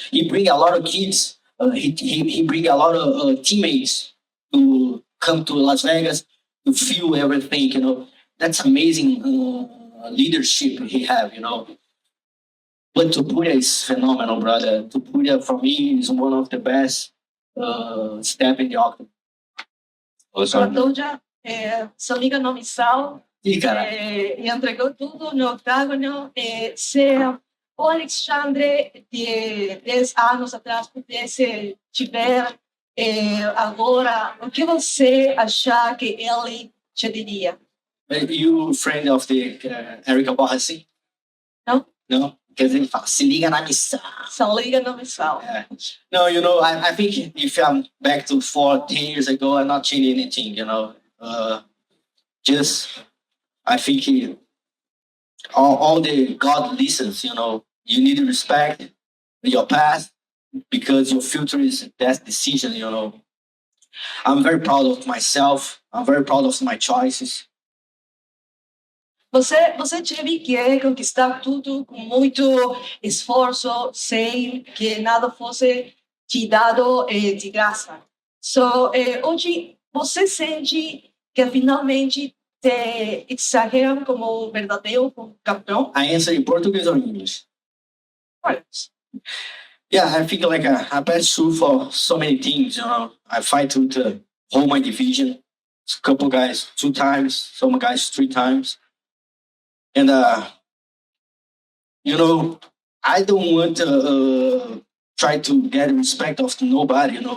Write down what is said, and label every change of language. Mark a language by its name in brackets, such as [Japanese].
[English] He bring a lot of kids. He bring a lot of teammates to come to Las Vegas to feel everything. That's amazing leadership he have. But Tupuria is phenomenal, brother. Tupuria for me is one of the best step in the octagon. [Portuguese] Pantoja, sua amiga nome Sal, Ih, cara. e entregou tudo no octágono. Se o Alexandre de 10 anos atrás pudesse tiver agora, o que você achar que ele te diria? [English] You friend of the Erika Borrassi? [Portuguese] Não. [English] No? Because [Portuguese] ele fala, se liga na missão. Só liga no Sal. [English] Yeah. No, I think if I'm back to 10 years ago, I'm not changing anything. Just, I think all the God listens. You need to respect your past because your future is the best decision. I'm very proud of myself. I'm very proud of my choices. [Portuguese] Você teve que conquistar tudo com muito esforço, sem que nada fosse te dado de graça. Hoje, você sente que finalmente te exageram como verdadeiro campeão? [English] I answer in Portuguese or English. Yeah, I think like I passed through for so many things. I fight to hold my division. A couple guys 2 times, some guys 3 times. And I don't want to try to get respect of nobody.